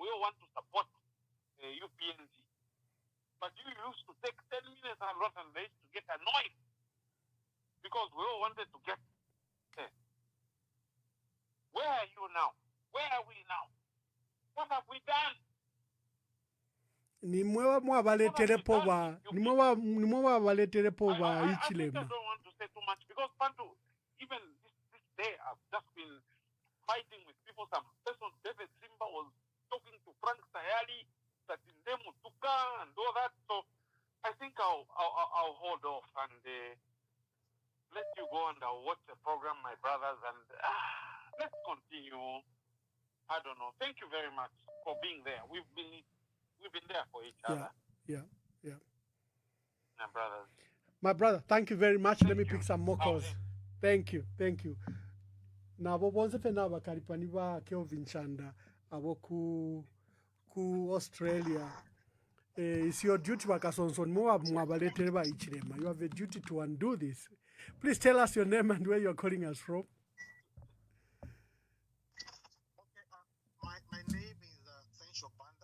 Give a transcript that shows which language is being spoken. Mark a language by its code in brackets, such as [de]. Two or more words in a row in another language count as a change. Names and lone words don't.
[en] We all want to support UPNG. But you used to take 10 minutes a lot, and they used to get annoyed because we all wanted to get there. Where are you now? Where are we now? What have we done? [bem] Nimwe wabaletere poba ichilema. [en] I don't want to say too much because Pantu, even this day I've just been fighting with people. Some person, David Simba, was talking to Frank Sayali, that in them Tuka and all that. So I think I'll hold off and let you go and I'll watch the program, my brothers, and let's continue. I don't know. Thank you very much for being there. We've been there for each other. Yeah. My brothers. My brother, thank you very much. Let me pick some more calls. Thank you. [bem] Nabo bonse fena bakalipani ba Kelvin Chanda abo ku Australia. [en] It's your duty, Kasonso. You have a duty to undo this. Please tell us your name and where you're calling us from. My name is Sencho Banda.